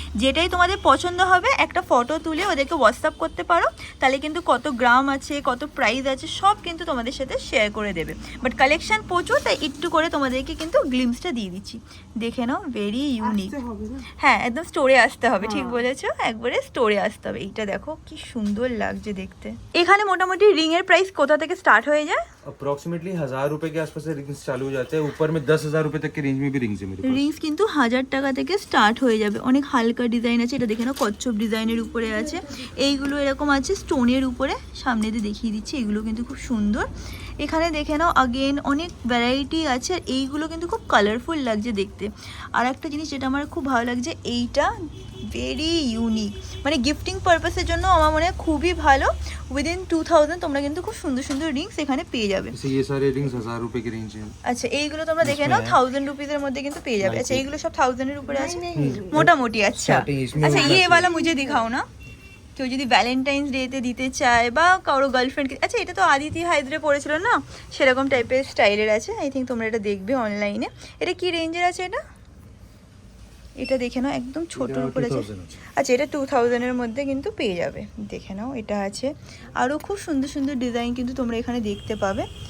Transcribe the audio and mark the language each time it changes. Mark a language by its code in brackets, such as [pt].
[bn] যেটাই তোমাদের পছন্দ হবে একটা ফটো তুলে ওদেরকে হোয়াটসঅ্যাপ করতে পারো, তাহলে কিন্তু কত গ্রাম আছে, কত প্রাইস আছে, সব কিন্তু তোমাদের সাথে শেয়ার করে দেবে। বাট কালেকশন প্রচুর, তাই একটু করে তোমাদেরকে কিন্তু গ্লিমসটা দিয়ে দিচ্ছি, দেখে নাও। Very unique. হ্যাঁ, একদম স্টোরে আসতে হবে, ঠিক বলেছো, একবারে স্টোরে আসতে হবে। এইটা দেখো কি সুন্দর লাগছে দেখতে। এখানে মোটামুটি রিং এর প্রাইস কোথা থেকে স্টার্ট হয়ে যায়? [hi] अप्रोक्सीमेटली 1000 रुपए के आसपास से रिंग्स चालू हो जाते हैं, ऊपर में 10,000 रुपए तक के रेंज में भी रिंग्स है मेरे पास। [bn] রিংস কিন্তু 1000 টাকা থেকে স্টার্ট হয়ে যাবে। অনেক হালকা ডিজাইন আছে, এটা দেখে নাও, কচ্ছপ ডিজাইনের উপরে আছে। এইগুলো এরকম আছে স্টোনের উপরে, সামনে দিয়ে দেখিয়ে দিচ্ছি, এগুলো কিন্তু খুব সুন্দর। এখানে দেখে নাও আগেন অনেক ভ্যারাইটি আছে, আর এইগুলো কিন্তু খুব কালারফুল লাগছে দেখতে। আর একটা জিনিস যেটা আমার খুব ভালো লাগছে, এইটা ভেরি ইউনিক, মানে গিফটিং পারপাসের জন্য আমার মনে হয় খুবই ভালো। উইদিন 2000 তোমরা কিন্তু খুব সুন্দর সুন্দর রিংস এখানে পেয়ে যাবে। [hi] जैसे ये सारे रिंग्स 1000 रुपए के रेंज हैं। [bn] আচ্ছা, এইগুলো তোমরা দেখে নাও 1000 রুপিজের মধ্যে কিন্তু পেয়ে যাবে। আচ্ছা, এইগুলো সব 1000 এর উপরে আছে মোটামুটি। আচ্ছা আচ্ছা, [hi] ये वाला मुझे दिखाओ ना। [bn] কেউ যদি ভ্যালেন্টাইন্স ডেতে দিতে চায় বা কারো গার্লফ্রেন্ডকে, আচ্ছা এটা তো আদিতি হায়দ্রে পড়েছিল না, সেরকম টাইপের স্টাইলের আছে। আই থিঙ্ক তোমরা এটা দেখবে অনলাইনে। এটা কি রেঞ্জের আছে এটা? এটা দেখে নাও, একদম ছোটোর উপরে আছে। আচ্ছা, এটা 2000 এর মধ্যে কিন্তু পেয়ে যাবে, দেখে নাও। এটা আছে আরও খুব সুন্দর সুন্দর ডিজাইন কিন্তু তোমরা এখানে দেখতে পাবে।